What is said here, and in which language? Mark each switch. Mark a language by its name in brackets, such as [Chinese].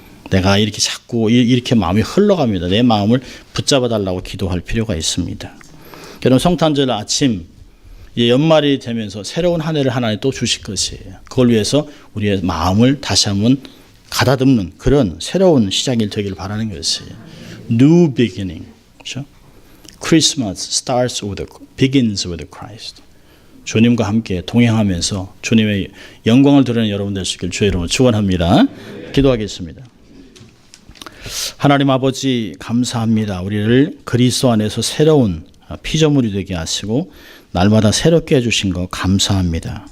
[Korean] 내가 이렇게 자꾸 이렇게 마음이 흘러갑니다. 내 마음을 붙잡아 달라고 기도할 필요가 있습니다. 여러분, 성탄절 아침 이제 연말이 되면서 새로운 한 해를 하나님 또 주실 것이에요. 그걸 위해서 우리의 마음을 다시 한번 가다듬는 그런 새로운 시작이 되기를 바라는 것이에요. [English] New beginning. [Korean] 그렇죠? [English] Christmas begins with Christ. [Korean] 주님과 함께 동행하면서 주님의 영광을 드러내는 여러분 되시길 주의 이름으로 축원합니다. 기도하겠습니다. 하나님 아버지 감사합니다. 우리를 그리스도 안에서 새로운 피조물이 되게 하시고 날마다 새롭게 해주신 거 감사합니다.